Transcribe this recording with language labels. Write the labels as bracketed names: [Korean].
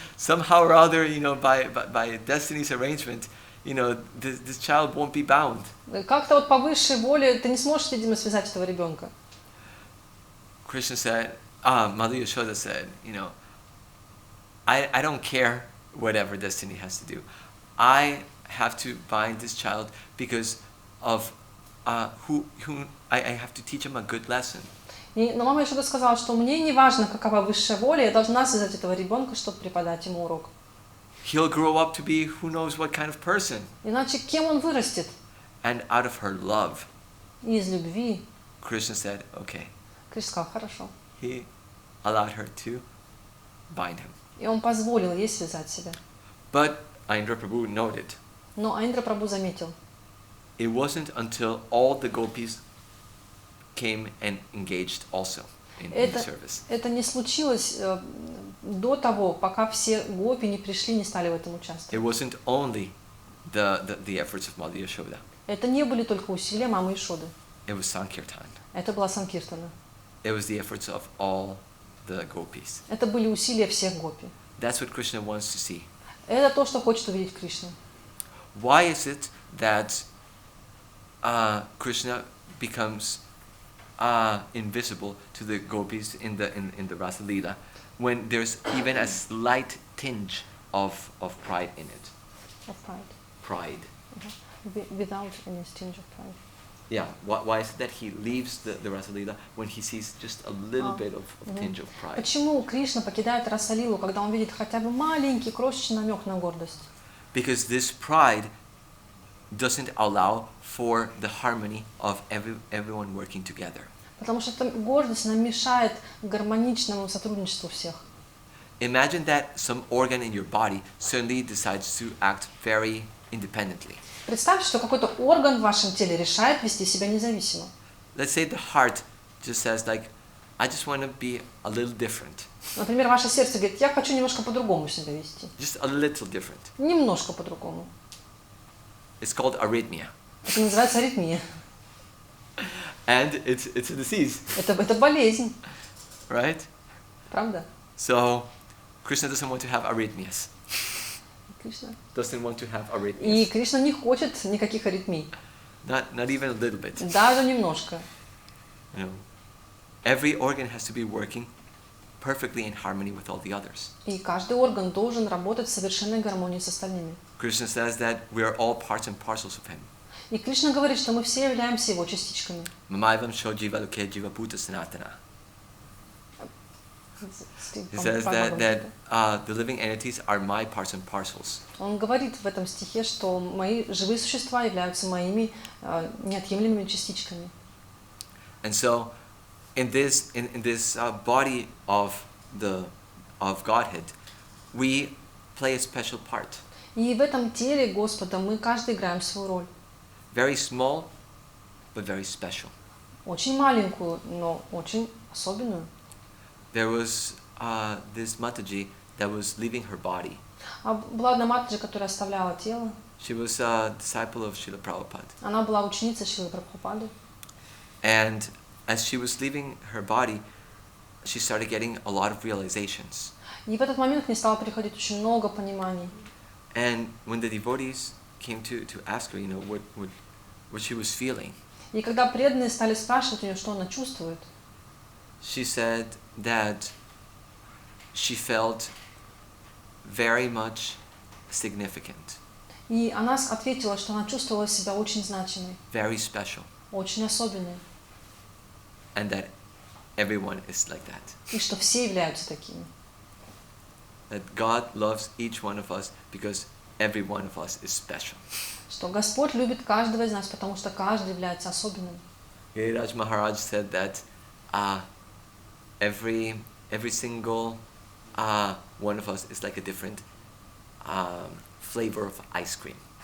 [English] Somehow or other, by destiny's arrangement, this child won't be bound. [Russian] Как-то вот по высшей воле ты не сможешь, видимо, связать этого ребенка. [English] Krishna said, Mother Yashoda said, you know, I don't care whatever destiny has to do. I have to bind this child because of who I have to teach him a good lesson. [Russian] Но мама Йошода сказала, что мне не важно, какова высшая воля, я должна связать этого ребенка, чтобы преподать ему урок. [English] He'll grow up to be who knows what kind of person. [Russian] Иначе кем он вырастет? [English] And out of her love, [Russian] И из любви. [English] Krishna said, okay. [Russian] Кришна сказал, хорошо. [English] He allowed her to bind him. [Russian] И он позволил ей связать себя. [English] But Indra Prabhu noted, [Russian] Но Индра Прабху заметил, [English] it wasn't until all the gopis came and engaged also in the service. [Russian] Это не случилось до того, пока все гопи не пришли, не стали в этом участвовать. [English] It wasn't only the efforts of Mother Yashoda. [Russian] Это не были только усилия мамы Йошоды. [English] It was Sankirtan. [Russian] Это была Санкиртана. [English] It was the efforts of all the gopis. [Russian] Это были усилия всех гопи. [English] That's what Krishna wants to see. [Russian] Это то, что хочет увидеть Кришна. [English] Why is it that Krishna becomes invisible to the gopis in the Rasa Leela when there's even a slight tinge of pride in it? Of pride. Pride. Without any tinge of pride. Yeah. Why is it that he leaves the Rasa Leela when he sees just a little bit of tinge of pride? [Russian] Почему Кришна покидает Раса-лилу, когда он видит хотя бы маленький крошечный намек на гордость? [English] Because this pride doesn't allow for the harmony of everyone working together. [Russian] Потому что эта гордость нам мешает гармоничному сотрудничеству всех. [English] Imagine that some organ in your body suddenly decides to act very independently. [Russian] Представьте, что какой-то орган в вашем теле решает вести себя независимо. [English] Let's say the heart just says like, I just want to be a little different. [Russian] Например, ваше сердце говорит, я хочу немножко по-другому себя вести. [English] Just a little different. [Russian] Немножко по-другому. [English] It's called arrhythmia. [Russian] Это называется аритмия. [English] And it's a disease. [Russian] Это болезнь. [English] Right? [Russian] Правда? [English] So, Krishna doesn't want to have arrhythmias. [Russian] Кришна. [English] Doesn't want to have arrhythmias. [Russian] И Кришна не хочет никаких аритмий. [English] Not even a little bit. [Russian] Даже немножко. [English] You know, every organ has to be working perfectly in harmony with all the others. [Russian] И каждый орган должен работать в совершенной гармонии с остальными. [English] Krishna says that we are all parts and parcels of him. [Russian] И Кришна говорит, что мы все являемся его частичками. [Sanskrit] Mamaivam sho jiva loke jiva bhuta sanatana. [English] He says that the living entities are my parts and parcels. [Russian] Он говорит в этом стихе, что мои живые существа являются моими неотъемлемыми частичками. [English] And so, in this body of Godhead, we play a special part. [Russian] И в этом теле Господа мы каждый играем свою роль. [English] Very small, but very special. [Russian] Очень маленькую, но очень особенную. [English] There was this Mataji that was leaving her body. [Russian] Была одна Матаджи, которая оставляла тело. [English] She was a disciple of Srila Prabhupada. [Russian] Она была ученицей Шрилы Прабхупады. [English] And as she was leaving her body, she started getting a lot of realizations. [Russian] И в этот момент к ней стало приходить очень много пониманий. [English] And when the devotees came to ask her, you know, what she was feeling, [Russian] И когда преданные стали спрашивать у нее, что она чувствует, [English] she said that she felt very much significant, [Russian] и она ответила, что она чувствовала себя очень значимой, [English] very special, [Russian] очень особенной, [English] and that everyone is like that. [Russian] и что все являются такими. [English] That God loves each one of us because every one of us is special. [Russian] Что Господь любит каждого из нас, потому что каждый является особенным. [English] Giriraj Maharaj said that every single one of us is like a different flavor of ice cream.